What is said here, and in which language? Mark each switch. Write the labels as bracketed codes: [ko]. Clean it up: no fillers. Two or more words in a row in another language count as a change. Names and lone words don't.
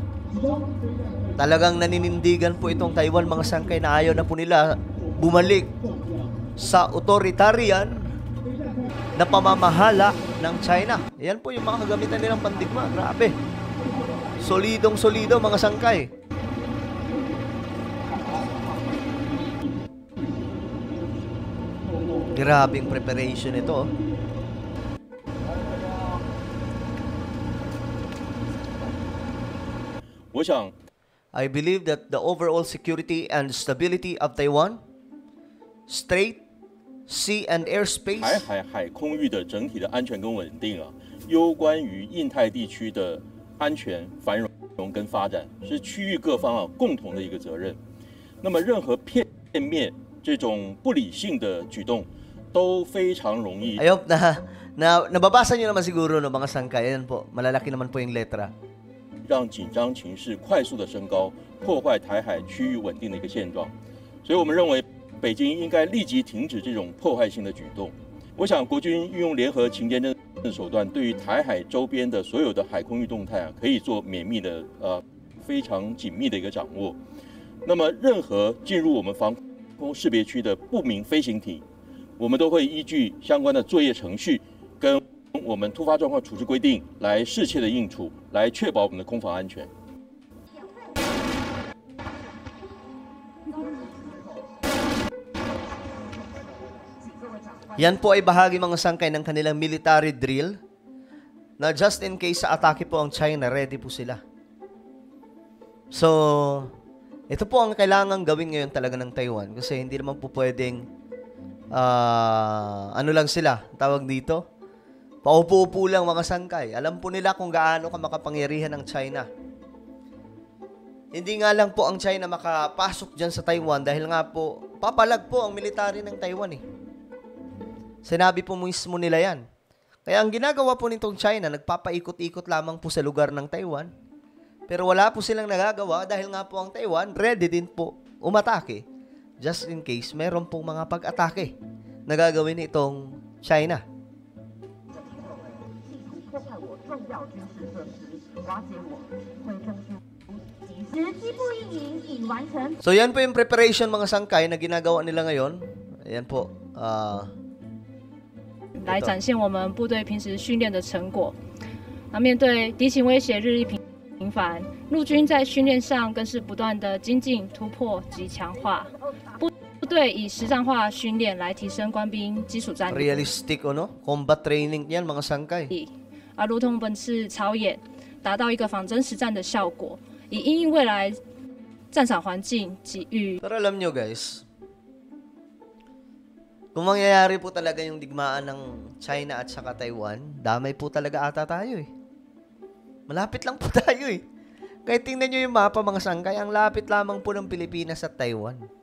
[tl] Talagang naninindigan po itong Taiwan, mga sangkay, na ayaw na po nila bumalik sa authoritarian na pamamahala ng China. Yan po yung mga kagamitan nilang pandigma. Grabe. Solidong-solido, mga sangkay. Grabing preparation ito. [en] I believe that the overall security and stability of Taiwan, Strait, Sea and Airspace， [zh] 台海海空域的整体的安全跟稳定啊，攸关于印太地区的安全、繁荣跟发展，是区域各方共同的一个责任。那么任何片面这种不理性的举动，都非常容易。 [en] I hope [tl] nababasa niyo naman siguro, no, mga sangkay. Ayan po, malalaki naman po yung letra. [zh] 让紧张情势快速的升高，破坏台海区域稳定的一个现状。所以我们认为，北京应该立即停止这种破坏性的举动。我想，国军运用联合情监侦手段，对于台海周边的所有的海空域动态可以做绵密的非常紧密的一个掌握。那么，任何进入我们防空识别区的不明飞行体，我们都会依据相关的作业程序跟我们突发状况处置规定来适切的应处，来确保我们的空防安全。 [tl] Yan po ay bahagi, mga sangkay, ng kanilang [en] military drill [tl] na [en] just in case [tl] sa atake po ang China, ready po sila. So, Ito po ang kailangang gawin ngayon talaga ng Taiwan kasi hindi naman po pwedeng ano lang sila, tawag dito, paupo-upo lang mga sangkay. Alam po nila kung gaano ka makapangyarihan ng China. Hindi nga lang po ang China makapasok dyan sa Taiwan dahil nga po, papalag po ang military ng Taiwan eh. Sinabi po mismo nila yan. Kaya ang ginagawa po nitong China, nagpapaikot-ikot lamang po sa lugar ng Taiwan. Pero wala po silang nagagawa dahil nga po ang Taiwan ready din po umatake. [en] Just in case, [tl] meron pong mga pag-atake na gagawin itong China. So yan po yung preparation mga sangkay na ginagawa nila ngayon. Ayan po. [zh] 来展现我们部队平时训练的成果。那面对敌情威胁日益频繁，陆军在训练上更是不断的精进、突破及强化。部队以实战化训练来提升官兵基础战力。 [en] Realistic combat training [tl] yan mga sangkay. [zh] 如同本次操演，达到一个仿真实战的效果，以因应未来战场环境及与。 [tl] Pero alam nyo guys, kung mangyayari po talaga yung digmaan ng China at saka Taiwan, damay po talaga ata tayo eh. Malapit lang po tayo eh. Kahit tingnan nyo yung mapa mga sangkay, ang lapit lamang po ng Pilipinas at Taiwan.